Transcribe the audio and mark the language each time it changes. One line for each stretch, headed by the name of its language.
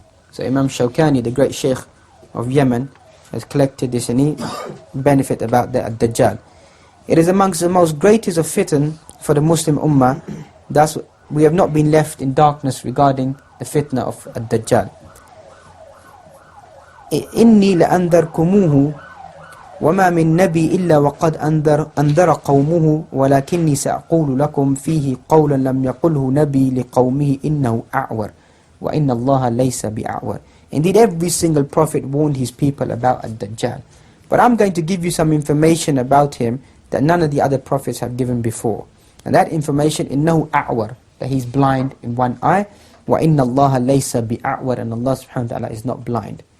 English: So Imam Shawkani, the great Sheikh of Yemen, has collected this any benefit about the Dajjal. It is amongst the most greatest of fitan for the Muslim Ummah. Thus, we have not been left in darkness regarding the fitna of Dajjal.
Arabic: إني لأنذركموه وما من نبي إلا وقد أنذر قومه ولكني سأقول لكم فيه قولا لم يقله نبي لقومه إنه أعور وإن الله ليس بأعور.
English: Indeed, every single prophet warned his people about Ad-Dajjal. But I'm going to give you some information about him that none of the other prophets have given before. And that information,
Arabic: إنه أعور,
English: that he's blind in one eye,
Arabic: وإن الله ليس بأعور,
English: and Allah subhanahu wa ta'ala is not blind.